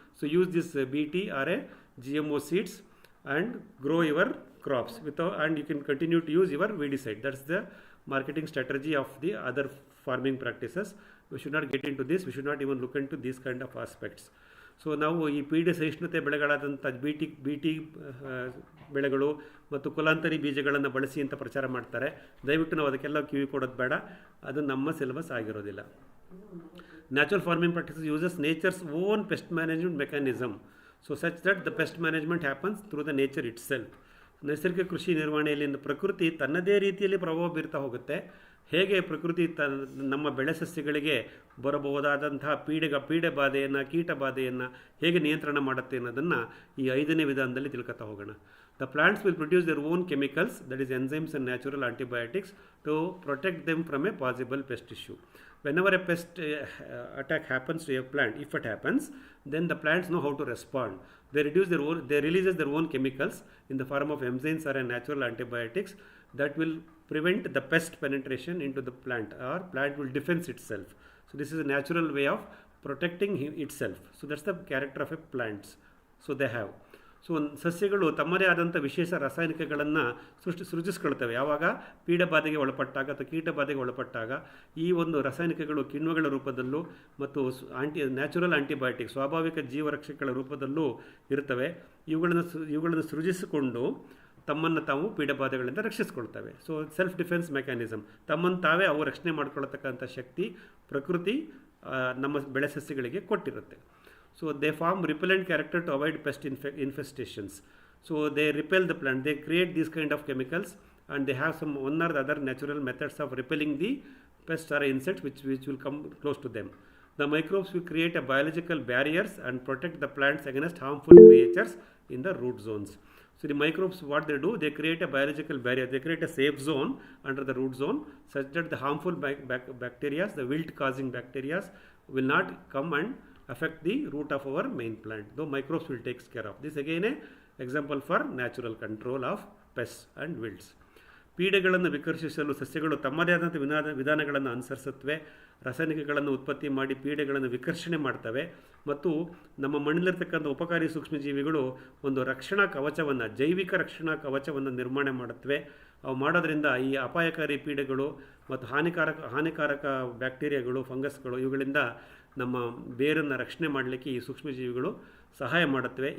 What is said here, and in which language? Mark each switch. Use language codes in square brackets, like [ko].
[en] So use this BT or a GMO seeds and grow your crops and you can continue to use your weedicide. That's the marketing strategy of the other farming practices. We should not get into this. We should not even look into these kind of aspects. [kn] So ನಾವು ಈ ಪೀಡೆ ಸಹಿಷ್ಣುತೆ ಬೆಳೆಗಳಾದಂಥ BT ಬೆಳೆಗಳು ಮತ್ತು ಕುಲಾಂತರಿ ಬೀಜಗಳನ್ನು ಬಳಸಿ ಅಂತ ಪ್ರಚಾರ ಮಾಡ್ತಾರೆ. ದಯವಿಟ್ಟು ನಾವು ಅದಕ್ಕೆಲ್ಲ ಕಿವಿ ಕೊಡೋದು ಬೇಡ, ಅದು ನಮ್ಮ ಸಿಲೆಬಸ್ ಆಗಿರೋದಿಲ್ಲ. [en] Natural farming practices uses nature's own pest management mechanism, so such that the pest management happens through the nature itself. [kn] ನೈಸರ್ಗಿಕ ಕೃಷಿ ನಿರ್ವಹಣೆಯಲ್ಲಿ ಪ್ರಕೃತಿ ತನ್ನದೇ ರೀತಿಯಲ್ಲಿ ಪ್ರಭಾವ ಬೀರ್ತಾ ಹೋಗುತ್ತೆ. ಹೇಗೆ ಪ್ರಕೃತಿ ನಮ್ಮ ಬೆಳೆ ಸಸ್ಯಗಳಿಗೆ ಬರಬಹುದಾದಂತಹ ಪೀಡೆ ಬಾಧೆಯನ್ನು, ಕೀಟ ಬಾಧೆಯನ್ನು ಹೇಗೆ ನಿಯಂತ್ರಣ ಮಾಡುತ್ತೆ ಅನ್ನೋದನ್ನು ಈ 5ನೇ ವಿಧಾನದಲ್ಲಿ ತಿಳ್ಕೊತಾ ಹೋಗೋಣ. [en] The plants will produce their own chemicals, that is enzymes and natural antibiotics, to protect them from a possible pest issue. whenever a pest attack happens to a plant, if it happens, then the plants know how to respond. They releases their own chemicals in the form of enzymes or natural antibiotics that will prevent the pest penetration into the plant, or plant will defend itself. So this is a natural way of protecting itself. So that's the character of a plants. So they have. [kn] So ಸಸ್ಯಗಳು ತಮ್ಮದೇ ಆದಂಥ ವಿಶೇಷ ರಾಸಾಯನಿಕಗಳನ್ನು ಸೃಜಿಸ್ಕೊಳ್ತವೆ. ಯಾವಾಗ ಪೀಡಬಾಧೆಗೆ ಒಳಪಟ್ಟಾಗ ಅಥವಾ ಕೀಟಬಾಧೆಗೆ ಒಳಪಟ್ಟಾಗ ಈ ಒಂದು ರಾಸಾಯನಿಕಗಳು ಕಿಣ್ವಗಳ ರೂಪದಲ್ಲೂ ಮತ್ತು ನ್ಯಾಚುರಲ್ ಆಂಟಿಬಯೋಟಿಕ್ ಸ್ವಾಭಾವಿಕ ಜೀವರಕ್ಷಕಗಳ ರೂಪದಲ್ಲೂ ಇರ್ತವೆ. ಇವುಗಳನ್ನು ಸೃಜಿಸಿಕೊಂಡು ತಮ್ಮನ್ನು ತಾವು ಪೀಡಬಾಧೆಗಳಿಂದ ರಕ್ಷಿಸ್ಕೊಳ್ತವೆ. [en] so self defence mechanism, [kn] ತಮ್ಮನ್ನು ತಾವೇ ಅವು ರಕ್ಷಣೆ ಮಾಡ್ಕೊಳ್ತಕ್ಕಂಥ ಶಕ್ತಿ ಪ್ರಕೃತಿ ನಮ್ಮ ಬೆಳೆ ಸಸ್ಯಗಳಿಗೆ ಕೊಟ್ಟಿರುತ್ತೆ. [en] So they form repellent character to avoid pest infestations. So they repel the plant. They create these kind of chemicals, and they have some one or the other natural methods of repelling the pests or insects which will come close to them. The microbes will create a biological barriers and protect the plants against harmful creatures in the root zones. So the microbes, what they do, they create a biological barrier. They create a safe zone under the root zone such that the harmful bacteria, the wilt causing bacteria, will not come and affect the root of our main plant, though microbes will take care of this. Again a example for natural control of pests and wilts. [kn] ಪೀಡೆಗಳನ್ನು ವಿಕರ್ಷಿಸಲು ಸಸ್ಯಗಳು ತಮ್ಮದೇ ಆದಂಥ ವಿಧಾನಗಳನ್ನು ಅನುಸರಿಸುತ್ತವೆ. ರಾಸಾಯನಿಕಗಳನ್ನು ಉತ್ಪತ್ತಿ ಮಾಡಿ ಪೀಡೆಗಳನ್ನು ವಿಕರ್ಷಣೆ ಮಾಡ್ತವೆ ಮತ್ತು ನಮ್ಮ ಮಣ್ಣಿಲಿರ್ತಕ್ಕಂಥ ಉಪಕಾರಿ ಸೂಕ್ಷ್ಮಜೀವಿಗಳು ಒಂದು ರಕ್ಷಣಾ ಕವಚವನ್ನು, ಜೈವಿಕ ರಕ್ಷಣಾ ಕವಚವನ್ನು ನಿರ್ಮಾಣ ಮಾಡುತ್ತವೆ. ಅವು ಮಾಡೋದ್ರಿಂದ ಈ ಅಪಾಯಕಾರಿ ಪೀಡೆಗಳು ಮತ್ತು ಹಾನಿಕಾರಕ ಬ್ಯಾಕ್ಟೀರಿಯಾಗಳು, ಫಂಗಸ್ಗಳು, ಇವುಗಳಿಂದ ನಮ್ಮ ಬೇರನ್ನು ರಕ್ಷಣೆ ಮಾಡಲಿಕ್ಕೆ ಈ ಸೂಕ್ಷ್ಮಜೀವಿಗಳು ಸಹಾಯ ಮಾಡುತ್ತವೆ.